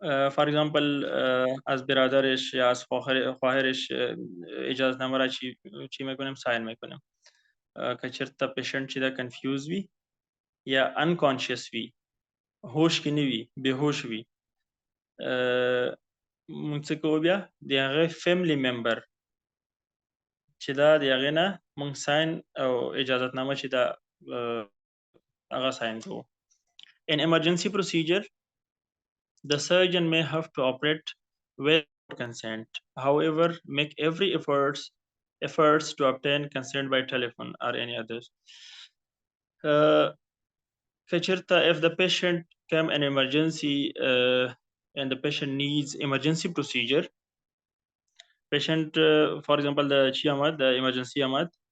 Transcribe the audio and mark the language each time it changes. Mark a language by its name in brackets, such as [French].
[English] For example [Persian] از برادرش یا از خواهرش اجازه نامه را چی میکنیم، ساین میکنیم. [Pashto] که چرته پیشنت چې دا کنفیوز وي یا انکانشیس وي، هوش کې نه وي، بهوش وي، مونږ څه کوو، بیا د هغه فیملی ممبر چې دا د هغې نه مونږ ساین او اجازت نامه چې دا هغه ساین کوو. [English] In emergency procedure, the surgeon may have to operate without consent. However, make every efforts to obtain consent by telephone or any others. If the patient come in emergency and the patient needs emergency procedure, patient for example the emergency amad